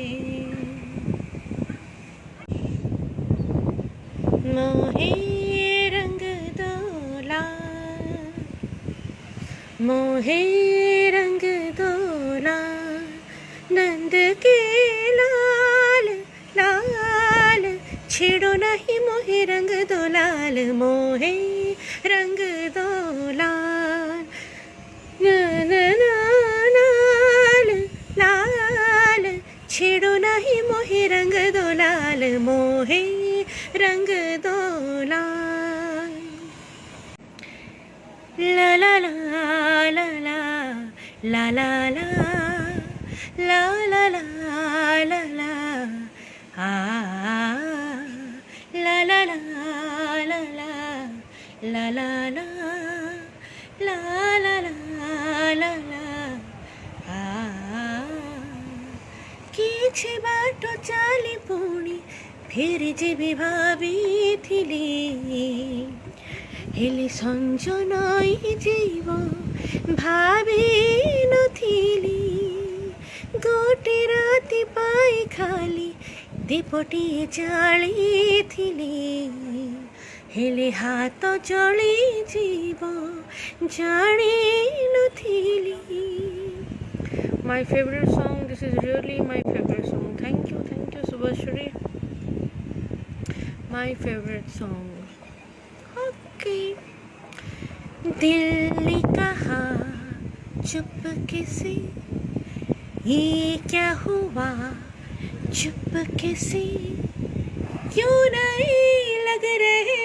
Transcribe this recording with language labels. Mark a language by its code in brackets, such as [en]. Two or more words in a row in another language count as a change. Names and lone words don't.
[hi] मोहे रंग दोला मोहे रंग दोला नंद के लाल लाल छेड़ो नहीं मोहे रंग दो लाल मोहे रंग दो लाल लाल लाल छेड़ो नहीं मोहे रंग दो लाल मोहे रंग दो लाल ला ला ला ला ला ला ला ला ला ला ला ला ला आ ला ला ला ला ला ला ला ला ला ला ला ला आ [or] କିଛି ବାଟ ଚାଲି ପୁଣି ଫେରି ଯିବି ଭାବିଥିଲି ହେଲେ ସଞ୍ଜ ନଈ ଯିବ ଭାବି ନଥିଲି ଗୋଟେ ରାତି ପାଇଁ ଖାଲି ଦୀପଟିଏ ଜାଳିଥିଲି ହେଲେ ହାତ ଜଳିଯିବ ଜାଣି ନଥିଲି। [en] My favorite song, this is really my favorite song. Thank you Subhashri. My favorite song. Okay. [hi] दिल ने कहा चुपके से ये क्या हुआ चुपके से क्यों नहीं लग रहे